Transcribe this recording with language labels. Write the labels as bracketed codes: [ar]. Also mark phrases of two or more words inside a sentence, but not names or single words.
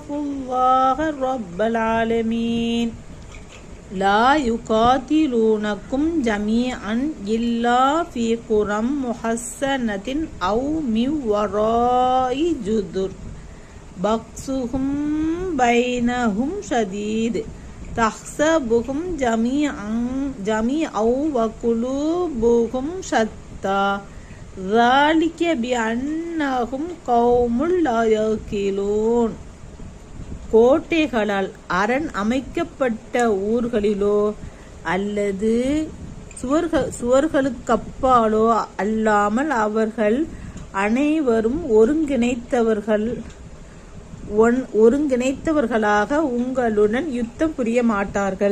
[ar] الله رب العالمين لا يقاتلونكم جميعا إلا في قرى محصنة أو من وراء جدر بأسهم بينهم شديد تحسبهم جميعا وقلوبهم شتى ذلك بأنهم قوم لا يعقلون. [ta] கோட்டைகளால் அரண் அமைக்கப்பட்ட ஊர்களிலோ அல்லது சுவர்களுக்கப்பாலோ அல்லாமல் அவர்கள் அனைவரும் ஒருங்கிணைத்தவர்களாக உங்களுடன் யுத்தம் புரிய மாட்டார்கள்.